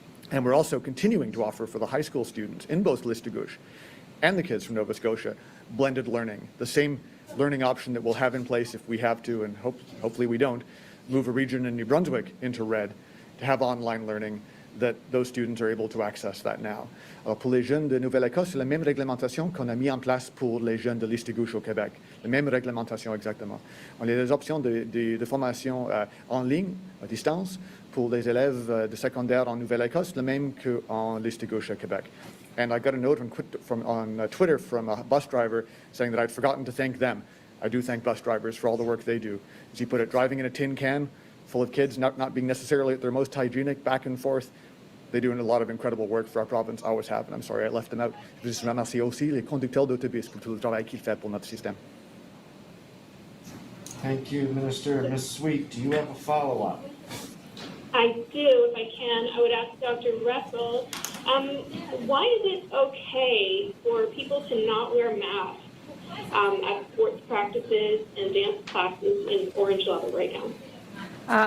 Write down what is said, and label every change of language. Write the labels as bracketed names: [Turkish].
[English] And we're also continuing to offer for the high school students in both Listigouche and the kids from Nova Scotia blended learning, the same learning option that we'll have in place if we have to, and hopefully we don't, move a region in New Brunswick into red to have online learning, that those students are able to access that now. [French] Alors pour les jeunes de Nouvelle-Écosse, c'est la même réglementation qu'on a mis en place pour les jeunes de Listigouche au Québec. La même réglementation exactement. On a des options de formation en ligne, à distance, pour les élèves de secondaire en Nouvelle-Écosse, le même qu'en Listigouche au Québec. [English] And I got a note on Twitter from a bus driver saying that I'd forgotten to thank them. I do thank bus drivers for all the work they do. As he put it, driving in a tin can full of kids, not being necessarily at their most hygienic, back and forth. They're doing a lot of incredible work for our province, always have, and I'm sorry I left them out. [French] Je veux remercier aussi les conducteurs d'autobus pour tout le travail qu'ils font pour notre système. [English] Thank you, Minister. Ms. Sweet, do you have a follow-up? I do, if I can. I would ask Dr. Russell, why is it okay for people to not wear masks at sports practices and dance classes in orange level right now?